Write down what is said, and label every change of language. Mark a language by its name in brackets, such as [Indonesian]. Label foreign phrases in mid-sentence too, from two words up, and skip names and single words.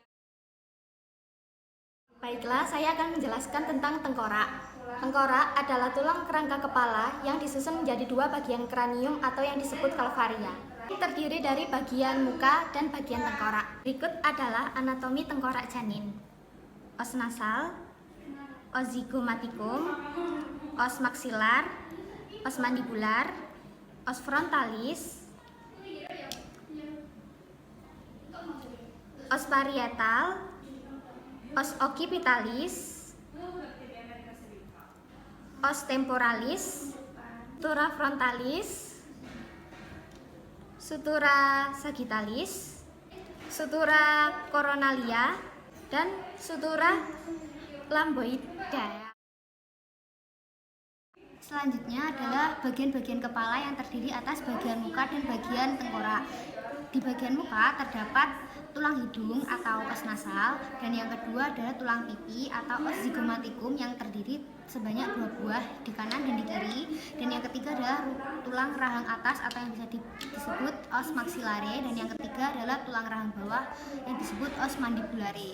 [Indonesian] Baiklah, saya akan menjelaskan tentang tengkorak. Tengkorak adalah tulang kerangka kepala yang disusun menjadi dua bagian kranium atau yang disebut kalvaria. Terdiri dari bagian muka dan bagian tengkorak. Berikut adalah anatomi tengkorak janin. [Latin] Os nasal, os zygomatikum, os maksilar, os mandibular, os frontalis, os parietal, os occipitalis, os temporalis, sutura frontalis, sutura sagittalis, sutura coronalia, dan sutura lamboidea. [Indonesian] Selanjutnya adalah bagian-bagian kepala yang terdiri atas bagian muka dan bagian tengkorak. Di bagian muka terdapat tulang hidung atau [Latin] os nasal, [Indonesian] dan yang kedua adalah tulang pipi atau [Latin] os zygomatikum [Indonesian] yang terdiri sebanyak 2 buah di kanan dan di kiri, dan yang ketiga adalah tulang rahang atas atau yang bisa disebut [Latin] os maxillare, [Indonesian] dan yang ketiga adalah tulang rahang bawah yang disebut [Latin] os mandibulare.